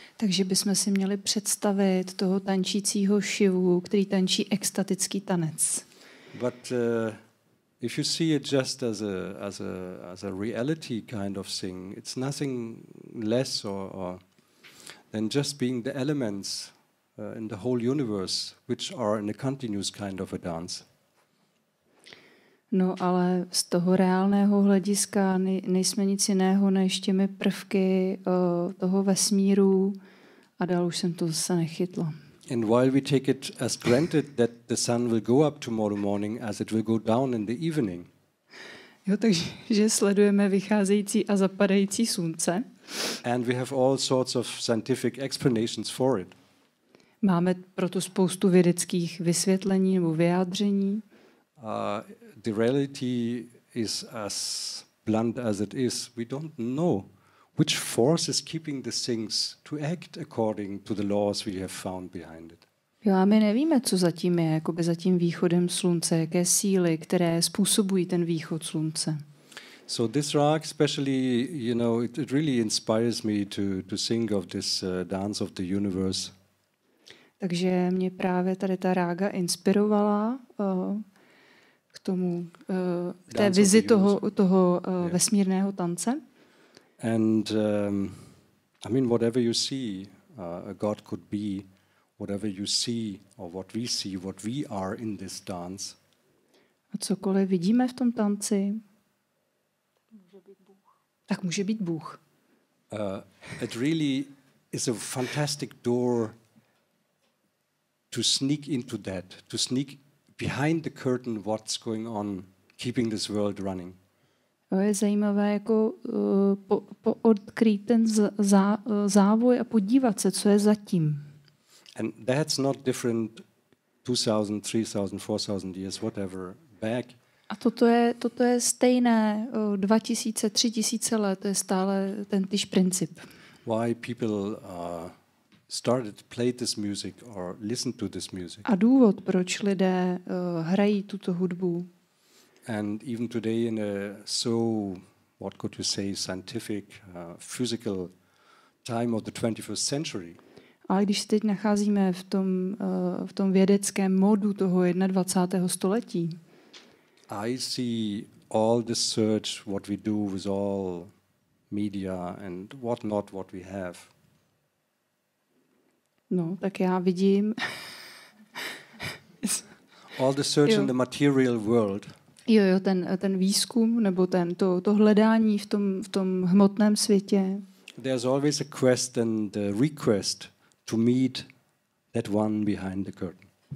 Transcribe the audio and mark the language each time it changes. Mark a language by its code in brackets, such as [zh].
[cs] Takže bychom si měli představit toho tančícího Šivu, který tančí extatický tanec. [en] But if you see it just as a reality kind of thing, it's nothing less or than just being the elements in the whole universe, which are in a continuous kind of a dance. [cs] No, ale z toho reálného hlediska nejsme nic jiného než těmi prvky toho vesmíru a dál už jsem to zase nechytla. [en] And while we take it as granted that the sun will go up tomorrow morning as it will go down in the evening. [cs] Jo, takže sledujeme vycházející a zapadající slunce. [en] And we have all sorts of scientific explanations for it. [cs] Máme proto spoustu vědeckých vysvětlení nebo vyjádření. [en] The reality is as blunt as it is. We don't know which force is keeping the things to act according to the laws we have found behind it. [cs] Jo, a my nevíme, co zatím je, jakoby za tím východem slunce, jaké síly, které způsobují ten východ slunce. [en] So this rag especially, you know, it really inspires me to think of this dance of the universe. [cs] Takže mě právě tady ta rága inspirovala k tomu, k té vizi toho vesmírného tance. [en] And I mean, whatever you see, a god could be whatever you see or what we are in this dance. [cs] A cokoliv vidíme v tom tanci, tak může být Bůh. [en] It really is a fantastic door to sneak into that, to sneak behind the curtain what's going on, keeping this world running. [cs] Je zajímavé jako odkrýt ten závoj a podívat se, co je zatím. [en] And that's not different 2000, 3000, 4000 years, whatever, back. [cs] A toto je stejné 2000, 3000 let, to je stále ten týž princip. [en] Why people started play this music or listen to this music. [cs] A důvod, proč lidé hrají tuto hudbu. [en] And even today in a so, what could you say, scientific, physical time of the 21st century. [cs] A když se teď nacházíme v tom vědeckém módu toho 21. století, [en] I see all the search what we do with all media and what not what we have. [cs] No, tak já vidím [en] all the search in the material world. [cs] Jo, ten výzkum nebo to hledání v tom hmotném světě. [en] There's always a quest and a request to meet that one behind the curtain.